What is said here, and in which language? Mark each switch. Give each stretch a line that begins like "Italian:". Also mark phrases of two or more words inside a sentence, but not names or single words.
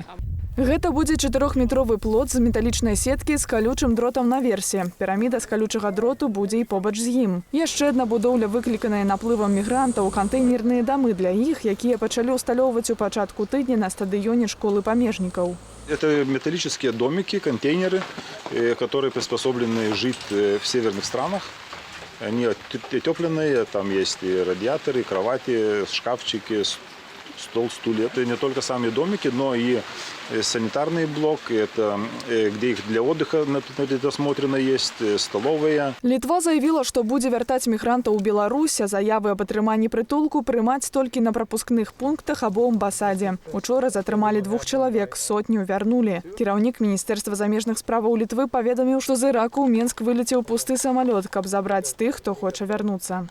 Belarusian: Гэта будзе 4-метровы плот з металічнай сеткі з калючым дротам наверсе. Піраміда з калючага дроту будзе і побач з ім. Яшчэ адна будоўля выкліканая наплывам мігрантаў, кантэйнерныя дамы для іх, якія пачалі ўсталёўваць у пачатку тыдня на стадыёне школы памежнікаў.
Russian: Это металлические домики, контейнеры, которые приспособлены жить в северных странах. Они отепленные, там есть и радиаторы, и кровати, шкафчики, стол, стулья. Это не только сами домики, но и санитарный блок, это где их для отдыха предусмотрено есть, столовая.
Belarusian: Літва заявила, што будзе вяртаць мігрантаў у Беларусь, а заявы аб атрыманні прытулку прымаць толькі на прапускных пунктах або амбасадзе. Учора затрымалі 2 чалавек, сотню вярнулі. Кіраўнік Міністэрства замежных справаў Літвы паведаміў, што з Іраку ў Менск вылецеў пусты самалёт, каб забраць тых, хто хоча вярнуцца.